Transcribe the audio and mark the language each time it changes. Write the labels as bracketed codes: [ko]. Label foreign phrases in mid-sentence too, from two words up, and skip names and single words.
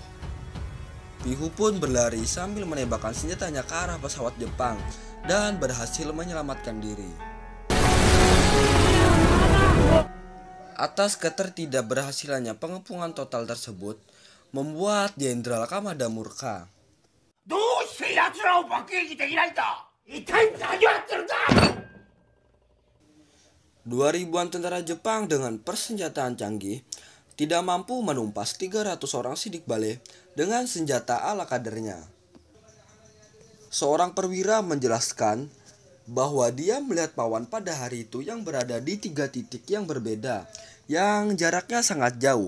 [id] Pihu pun berlari sambil menembakkan senjatanya ke arah pesawat Jepang dan berhasil menyelamatkan diri. Atas ketidakberhasilannya pengepungan total tersebut membuat Jenderal Kamada murka. [ja] どうして奴らを爆撃できないんだ。一体何をやってるんだ。 [id] 2.000-an tentara Jepang dengan persenjataan canggih tidak mampu menumpas 300 orang sidik bale dengan senjata ala kadernya. Seorang perwira menjelaskan bahwa dia melihat Pawan pada hari itu yang berada di 3 titik yang berbeda, yang jaraknya sangat jauh.